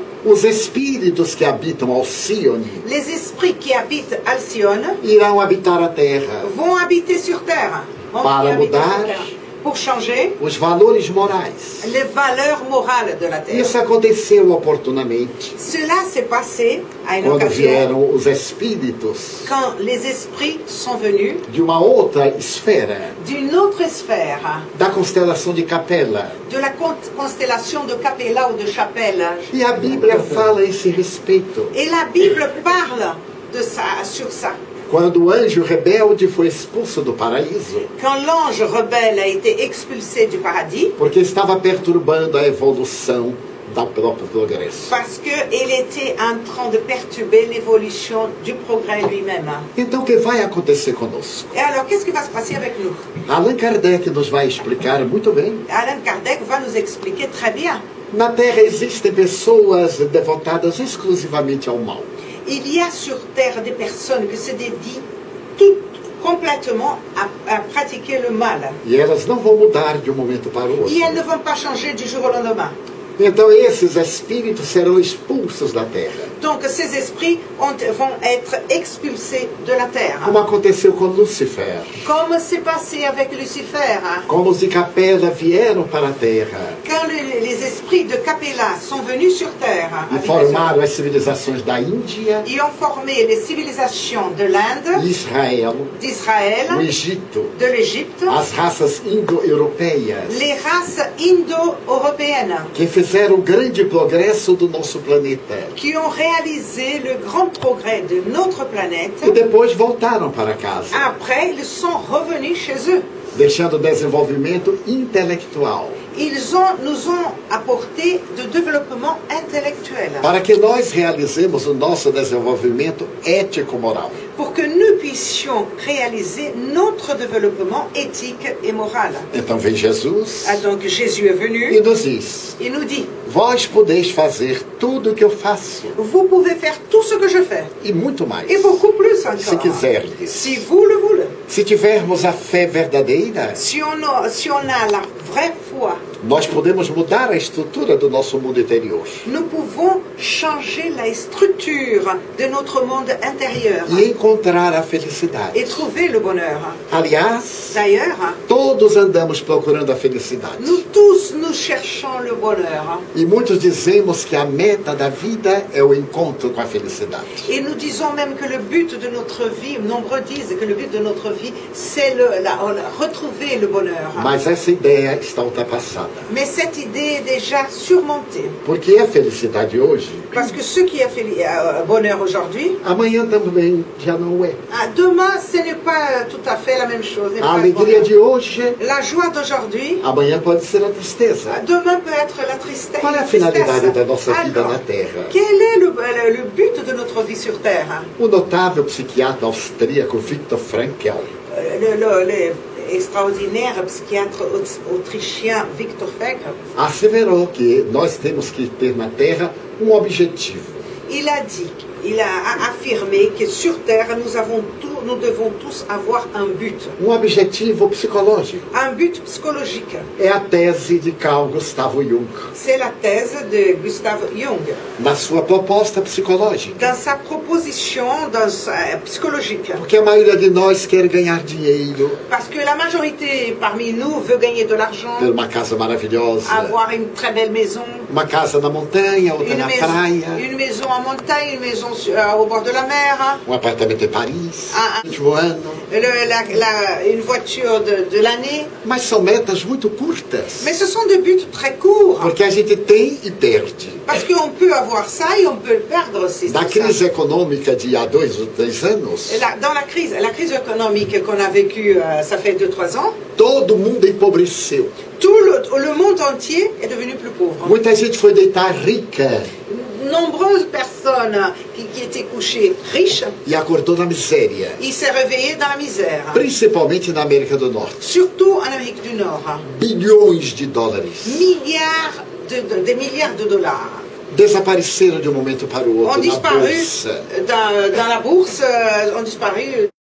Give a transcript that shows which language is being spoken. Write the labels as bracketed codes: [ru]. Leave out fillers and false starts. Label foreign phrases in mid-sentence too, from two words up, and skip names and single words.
[pt] os espíritos que habitam Alcione [fr] les esprits qui habitent Alcyone [pt] irão habitar a Terra [fr] vont habiter sur Terre. [pt] para mudar [fr] pour changer [pt] os valores morais. [fr] les valeurs morales de la terre. [pt] Isso aconteceu oportunamente [fr] Cela s'est passé à une [pt] quando [fr] occasion [pt] vieram os espíritos [fr] quand les esprits sont venus [pt] de uma outra esfera, [fr] d'une autre sphère, [pt] da constelação de Capela. [fr] de la constellation de Capella ou de Chapelle. [pt] E a Bíblia fala a esse respeito. [fr] Et la Bible parle de ça, sur ça. [pt] Quando o anjo rebelde foi expulso do paraíso, [fr] Quand l'ange rebelle a été expulsé du paradis, [pt] porque estava perturbando a evolução do próprio progresso. [fr] parce qu'il était en train de perturber l'évolution du progrès lui-même. [pt] Então, o que vai acontecer conosco? [fr] Et alors, qu'est-ce qui va se passer avec nous? [pt] Allan Kardec nos vai explicar muito bem. [fr] Allan Kardec va nous expliquer très bien. [pt] Na Terra existem pessoas devotadas exclusivamente ao mal. [fr] Il y a sur Terre des personnes qui se dédient toutes complètement à pratiquer le mal. [pt] E elas não vão mudar de um momento para o outro. [fr] Et elles ne vont pas changer du jour au lendemain. [pt] Então esses espíritos serão expulsos da Terra. [fr] Donc ces esprits vont être expulsés de la terre. [pt] Como aconteceu com Lúcifer. [fr] Comme c'est passé avec Lucifer. [pt] Como os de Capela vieram para a Terra. [fr] Quand les esprits de Capella sont venus sur terre, [pt] E formaram as civilizações da Índia, [fr] ils ont formé les civilisations de l'Inde, [pt] Israel, [fr] d'Israël, [pt] o Egito, [fr] de l'Égypte, [pt] as raças indo-europeias, [fr] les races indo-européennes, [pt] que fizeram o grande progresso do nosso planeta. [fr] qui ont réalisé le grand progrès de notre planète. [pt] E depois voltaram para casa, [fr] Après, ils sont revenus chez eux. [pt] deixando desenvolvimento intelectual, [fr] Nous ont apporté de développement intellectuel [pt] para que nós realizemos o nosso desenvolvimento ético-moral. [fr] pour que nous puissions réaliser notre développement éthique et moral. [pt] Então vem Jesus [fr] Ah, donc Jésus est [pt] e [fr] venu, [pt] nos diz: [fr] il nous dit, [pt] vós podeis fazer tudo o que eu faço [fr] vous pouvez faire tout ce que je fais, [pt] e muito mais, [fr] et beaucoup plus [pt] se [fr] encore, [pt] quiserdes. [fr] si vous le voulez. [pt] Se tivermos a fé verdadeira, [fr] Si on a la vraie foi, [pt] nós podemos mudar a estrutura do nosso mundo interior [fr] nous pouvons changer la structure de notre monde intérieur [pt] e encontrar a felicidade. [fr] et trouver le bonheur. [pt] Aliás, [fr] D'ailleurs, [pt] todos andamos procurando a felicidade. [fr] nous tous, nous cherchons le bonheur. [pt] E muitos dizemos que a meta da vida é o encontro com a felicidade. [fr] Et nous disons même que le but de notre vie, nombreux disent que le but de notre vie, c'est retrouver le bonheur. [pt] Mas essa ideia está ultrapassada. [fr] Mais cette idée est déjà surmontée. [pt] Porque a felicidade hoje, [fr] Parce que ce qui a fait bonheur aujourd'hui, [pt] amanhã também já não é. [fr] demain, ce n'est pas tout à fait la même chose. n'est [pt] A [fr] pas le [pt] alegria [fr] bonheur. [pt] de hoje, [fr] La joie d'aujourd'hui, [pt] amanhã pode ser a tristeza. [fr] demain peut être la tristesse. [pt] Qual é a finalidade da nossa vida [fr] Alors, [pt] na Terra? [fr] quel est le but de notre vie sur Terre? [pt] O notável psiquiatra austríaco Viktor Frankl, [fr] Le extraordinaire psychiatre autrichien Viktor Frankl, [pt] asseverou que nós temos que ter na Terra um objetivo. [fr] il a affirmé que sur Terre, nous devons tous avoir un but. [pt] Um objetivo psicológico. [fr] Un but psychologique. [pt] É a tese de Carl Gustav Jung, [fr] C'est la thèse de Gustav Jung. [pt] na sua proposta psicológica. [fr] Dans sa proposition psychologique. [pt] Porque a maioria de nós quer ganhar dinheiro, [fr] Parce que la majorité parmi nous veut gagner de l'argent, [pt] ter uma casa maravilhosa, [fr] avoir une très belle maison, [pt] uma casa na montanha, outra na praia, [fr] une maison en montagne, une maison au bord de la mer, [pt] um apartamento em Paris, Ah. último ano. [fr] une voiture de l'année. [pt] Mas são metas muito curtas, [fr] Mais ce sont des buts très courts. [pt] porque a gente tem e perde. [fr] Parce qu'on peut avoir ça et on peut le perdre aussi. [pt] Da [fr] c'est ça. [pt] crise econômica de há 2 ou 3 anos, [fr] Et dans la crise économique qu'on a vécue, ça fait 2-3 ans, [pt] todo mundo empobreceu. [fr] tout le monde entier est devenu plus pauvre. [pt] Muita gente foi deitar rica [fr] Nombreuses personnes qui étaient couchées riches, [pt] e acordou na miséria, [fr] ils s'est réveillés dans la misère. [pt] principalmente na América do Norte. [fr] Surtout en Amérique du Nord. [pt] Bilhões de dólares [fr] Des milliards de dollars [pt] desapareceram de um momento para o [fr] ont [pt] outro na [fr] disparu [pt] bolsa. [fr] dans la bourse, ont disparu